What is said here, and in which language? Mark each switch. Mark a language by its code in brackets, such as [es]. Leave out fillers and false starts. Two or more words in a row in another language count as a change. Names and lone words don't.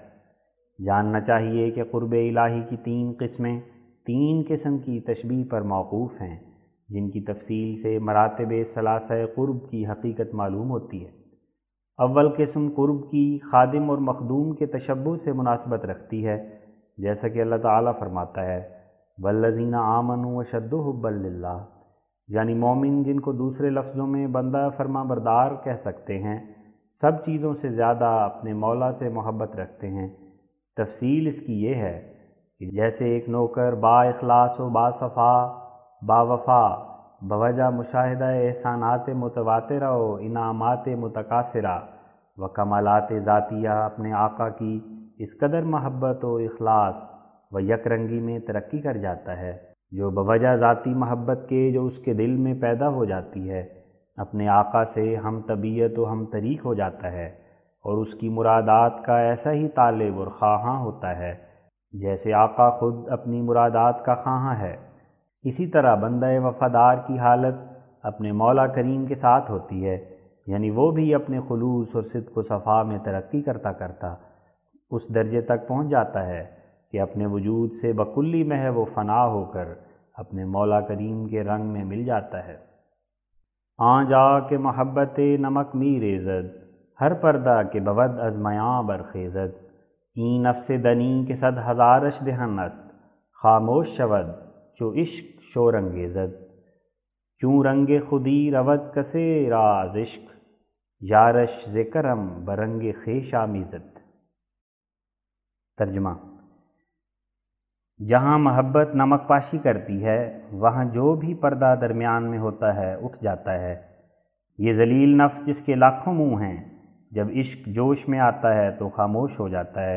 [ur] جاننا چاہیے کہ قرب الہی کی 3 قسمیں 3 قسم کی تشبیہ پر موقوف ہیں، جن کی تفصیل سے مراتب ثلاثہ قرب کی حقیقت معلوم ہوتی ہے۔ اول قسم قرب کی خادم اور مخدوم کے تشبہ سے مناسبت رکھتی ہے، جیسا کہ اللہ تعالیٰ فرماتا ہے، [ar] وَالَّذِينَ آمَنُوا وَشَدُّوا حُبًّا لِلَّهِ، [ur] یعنی مومن جن کو دوسرے لفظوں میں بندہ فرما بردار کہہ سکتے ہیں، سب چیزوں سے زیادہ اپنے مولا سے محبت رکھتے ہیں۔ تفصیل اس کی یہ ہے کہ جیسے ایک نوکر با اخلاص و با صفا با وفا بوجہ مشاہدہ احسانات متواترہ و انعامات متکاثرہ و کمالات ذاتیہ اپنے آقا کی اس قدر محبت و اخلاص و یک رنگی میں ترقی کر جاتا ہے جو بوجہ ذاتی محبت کے جو اس کے دل میں پیدا ہو جاتی ہے، اپنے آقا سے ہم طبیعت و ہم طریق ہو جاتا ہے اور اس کی مرادات کا ایسا ہی طالب اور خواہاں ہوتا ہے جیسے آقا خود اپنی مرادات کا خواہاں ہے۔ اسی طرح بندہ وفادار کی حالت اپنے مولا کریم کے ساتھ ہوتی ہے، یعنی وہ بھی اپنے خلوص اور صدق و صفا میں ترقی کرتا کرتا اس درجے تک پہنچ جاتا ہے کہ اپنے وجود سے بکلی محو و فنا ہو کر اپنے مولا کریم کے رنگ میں مل جاتا ہے۔ [fa] جا کہ محبت نمک می ریزد، ہر پردہ کے بود از میاں برخیزد، این نفس دنی کے 100,000 دہن است، خاموش شود چو عشق شور انگیزد، کیوں رنگ خودی رود کسے راز عشق، یارش ز کرم برنگ خویش آمیزد۔ [ur] ترجمہ: جہاں محبت نمک پاشی کرتی ہے وہاں جو بھی پردہ درمیان میں ہوتا ہے اٹھ جاتا ہے۔ یہ ذلیل نفس جس کے لاکھوں منہ ہیں، جب عشق جوش میں آتا ہے تو خاموش ہو جاتا ہے۔